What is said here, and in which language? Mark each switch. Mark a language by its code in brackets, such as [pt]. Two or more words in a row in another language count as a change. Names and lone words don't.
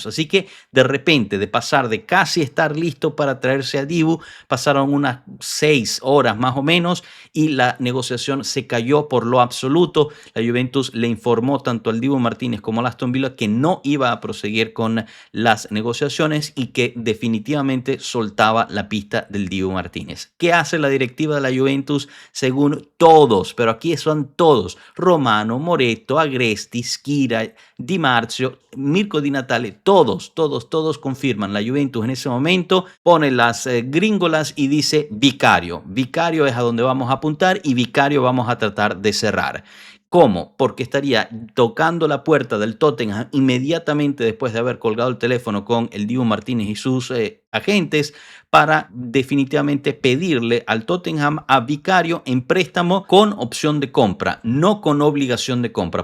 [es] Así que de repente de pasar de casi estar listo para traerse a Dibu, pasaron unas 6 horas más o menos y la negociación se cayó por lo absoluto. La Juventus le informó tanto al Dibu Martínez como al Aston Villa que no iba a proseguir con las negociaciones y que definitivamente soltaba la pista del Dibu Martínez. ¿Qué hace la directiva de la Juventus? Según todos, pero aquí son todos, Romano, Moretto, Agresti, Schira, Di Marzio, Mirko Di Natale, todos confirman. La Juventus en ese momento pone las gringolas y dice Vicario. Vicario es a donde vamos a apuntar y Vicario vamos a tratar de cerrar. ¿Cómo? Porque estaría tocando la puerta del Tottenham inmediatamente después de haber colgado el teléfono con el Dibu Martínez y sus agentes para definitivamente pedirle al Tottenham a Vicario en préstamo con opción de compra, no con obligación de compra.